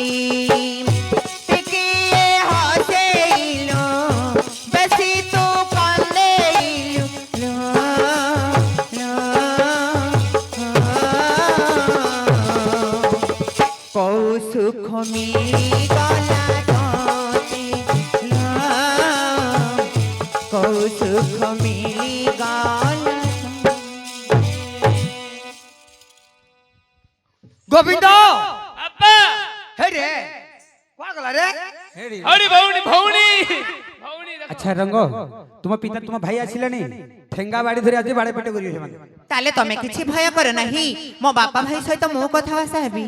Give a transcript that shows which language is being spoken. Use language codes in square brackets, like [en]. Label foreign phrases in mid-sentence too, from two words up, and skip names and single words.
[or] ଟିକିଏ ହସେଇଲୋ ବେଶି ତ କାନ୍ଦେଇଲୋ ଲୋ ଲୋ କଉ ସୁଖ ମିଳି ଗଲା ତତେ ଲୋ କଉ ସୁଖ ମିଳି ଗଲା গোবিন্দ ବାପା ହେ ରେ କୁଆଡେ ଗଲା ରେ ହଉନି ଭଉଣୀ ଭଉଣୀ ଭଉଣୀ ଦେଖ। ଆଚ୍ଛା ରଙ୍ଗ ତୁମ ପିତା ତୁମ ଭାଇ ଆସିଲାଣି ଠେଙ୍ଗା ବାଡି ଧରି ଆଜି ବାଡେ ପେଟେ କରିବେ ସେମାନେ ତାହେଲେ ତମେ କିଛି ଭୟ କର ନାହିଁ ମୋ ବାପା ଭାଇ ସହିତ ମୁଁ କଥାବାର୍ତ୍ତା ହେବି